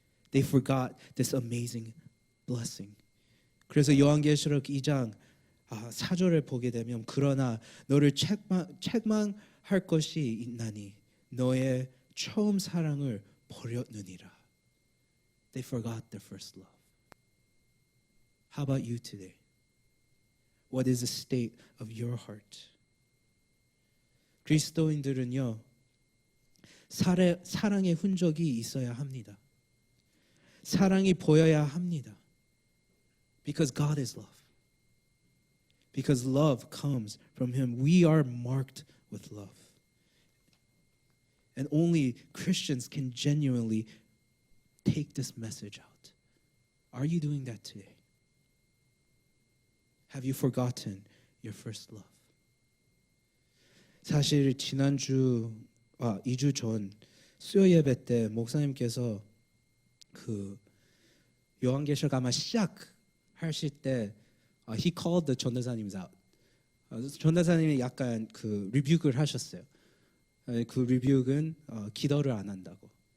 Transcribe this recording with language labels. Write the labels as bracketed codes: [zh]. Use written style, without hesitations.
[en] They forgot this amazing blessing. [ko] 그래서 요한계시록 2장 4절을 보게 되면 그러나 너를 책망할 것이 있나니 너의 처음 사랑을 버렸느니라. [en] They forgot their first love. How about you today? What is the state of your heart? [ko] 그리스도인들은요. 사랑의 흔적이 있어야 합니다. [en] 사랑이 보여야 합니다. Because God is love. Because love comes from Him. We are marked with love. And only Christians can genuinely take this message out. Are you doing that today? Have you forgotten your first love? [ko] 사실 지난주 2주 전 수요 예배 때 목사님께서 그 요한계시록 아마 시작하실 때 he called the 전도사님 out. 전도사님이 약간 그 리뷰를 하셨어요. 그 리뷰는 기도를 안 한다고.